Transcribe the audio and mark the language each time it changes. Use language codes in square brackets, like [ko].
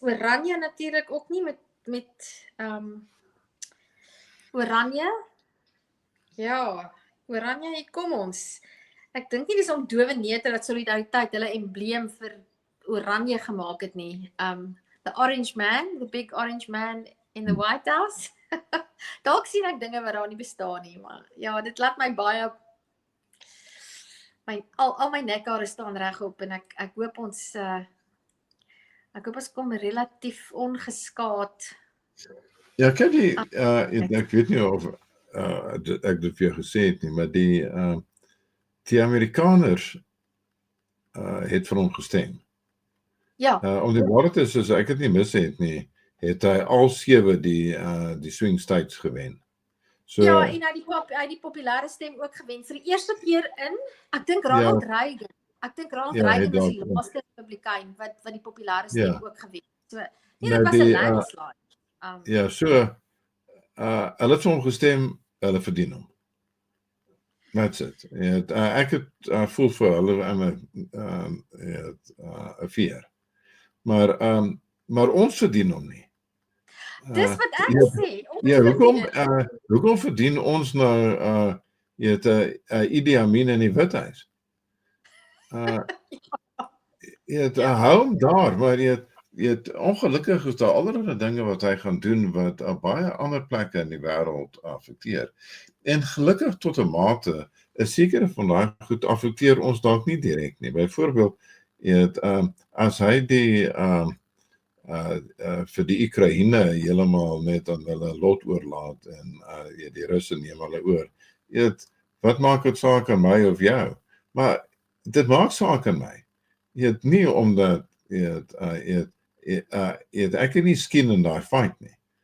[af] Oranje natuurlik ook nie met Oranje. Ja, Oranje, hier kom ons. Ek dink nie dis om dowe neute dat solidariteit hulle embleem vir Oranje gemaak het nie. [en] The orange man, the big orange man in the White House. [af] Dalk sien ek dinge wat daar nie bestaan nie, maar ja, dit laat my baie al my nekhare staan regop en ek hoop ons kom relatief ongeskaad. Ja, kyk jy, ek weet nie of ek dit vir jou gesê het nie, maar die Amerikaners het vir hom gestem. Ja. Om die waarheid is, as ek het nie mis het nie, het hy al 7 die swing states gewen. So, ja, en hy die populêre stem ook gewen vir die eerste keer in, ek dink Ronald Reagan. Ek dink Ronald Reagan is die laaste Republikein wat die populêre stem ook gewen. So, nee, dit was 'n landslide. Ja, so hulle het vir hom gestem, hulle verdien hom. [en] That's it. [af] Ek het voel vir hulle aan 'n veer. Maar ons verdien hom nie. Dis wat ek sê. Hoekom verdien ons nou Idi Amin in die Withuis? Hou hom daar, maar ongelukkig is daar allerlei dinge wat hy gaan doen wat baie ander plekke in die wêreld affekteer. En gelukkig tot 'n mate, 'n sekere van daai goed affekteer ons dalk nie direk nie. Byvoorbeeld, as hy vir die Oekraïne heeltemal net aan hulle lot oorlaat en die Russe neem hulle oor. Wat maak dit saak aan my of jou? Maar dit maak saak aan my. Nie omdat ek het nie skin in daai fight nie.